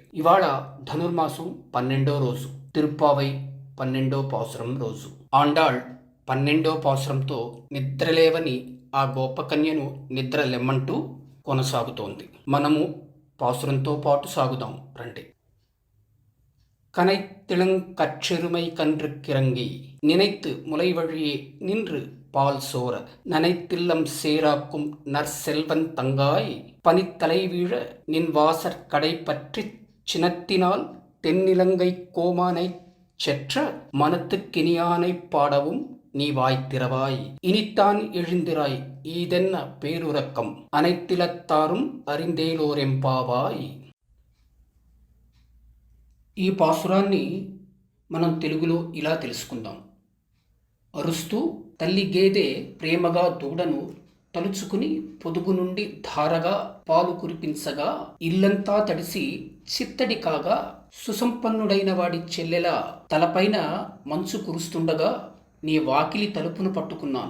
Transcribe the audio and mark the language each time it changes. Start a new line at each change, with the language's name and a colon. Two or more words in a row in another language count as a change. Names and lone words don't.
Telugu: ఇవాళ ధనుర్మాసం 12వ రోజు, తిరుప్పావై 12వ పాసురం రోజు. ఆండాళ్ 12వ పాసురంతో నిద్రలేవని ఆ గోపకన్యను నిద్ర లెమ్మంటూ కొనసాగుతోంది. మనము పాసురంతో పాటు సాగుదాం రండి.
Tamil: கனைத்திளங் கற்றெருமை கன்று கிறங்கி நினைத்து முளைவழியே நின்று பால் சோர நனைத்தில்லம் சேராக்கும் நற்செல்வன் தங்காய் பனித்தலை வீழ நின் வாசற் கடை பற்றிச் சினத்தினால் தென்னிலங்கை கோமானைச் செற்ற மனத்துக்கினியானைப் பாடவும் நீ வாய்த்திரவாய். இனித்தான் எழுந்திராய் ஈதென்ன பேருறக்கம் அனைத்திலத்தாரும் அறிந்தேலோரெంపావాయ్.
Telugu: ఈ పాసురాన్ని మనం తెలుగులో ఇలా తెలుసుకుందాం. అరుస్తూ తల్లి గేదె ప్రేమగా దూడను తలుచుకుని పొదుగు నుండి ధారగా పాలు కురిపించగా ఇల్లంతా తడిసి చిత్తడి కాగా సుసంపన్నుడైన వాడి చెల్లెల తలపైన మంచు కురుస్తుండగా నీ వాకిలి తలుపును పట్టుకున్నాను.